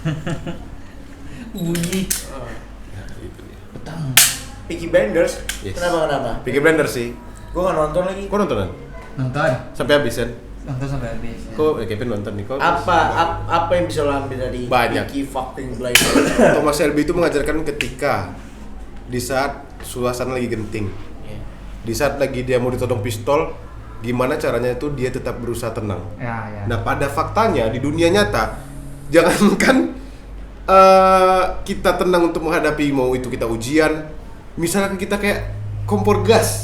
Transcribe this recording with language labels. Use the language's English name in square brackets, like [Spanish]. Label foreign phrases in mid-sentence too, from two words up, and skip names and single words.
[Indonesian] Bunyi Nah, itu dia. petang. Peaky Blinders. Yes. Kenapa? Peaky Blinders sih. Gua nggak nonton lagi. Kau nonton kan? Nonton. Sampai habis kan? Nonton sampai habis. Ya. Kau Kevin nonton nih. Kau Apa yang bisa lo ambil dari Banyak. Peaky fucking Blinders? Thomas Shelby itu mengajarkan ketika di saat suasana lagi genting, Ya. di saat lagi dia mau ditodong pistol, gimana caranya itu dia tetap berusaha tenang. Ya. Nah, pada faktanya di dunia nyata, jangankan kita tenang untuk menghadapi mau itu kita ujian, misalnya kita kayak kompor gas,